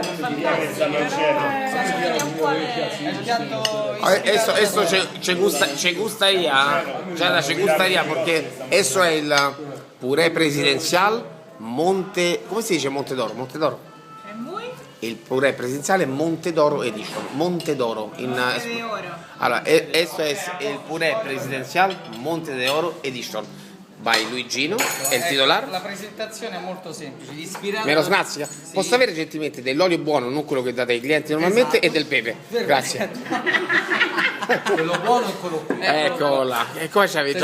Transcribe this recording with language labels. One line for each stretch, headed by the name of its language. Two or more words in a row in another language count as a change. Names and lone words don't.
Spanish: Esto che gustaría, Giada, che gustaría porque eso es el puré presidencial Monte, ¿cómo si dice Monte d'Oro? Monte d'Oro.
Italian: È muy Il puré presidenziale Monte d'Oro Edition. Monte d'Oro.
Spanish: Monte de Oro.
Italian: Allora,
Spanish: esto es el puré presidencial Monte d'Oro Edition.
Italian: Vai Luigino, è il titolare. La presentazione è molto semplice, ispirata. Me lo snazzica? Sì. Posso avere gentilmente dell'olio buono, non quello che date ai clienti normalmente, Esatto. e del pepe? Grazie. Quello buono e quello qui. Eccola. E come ci avevi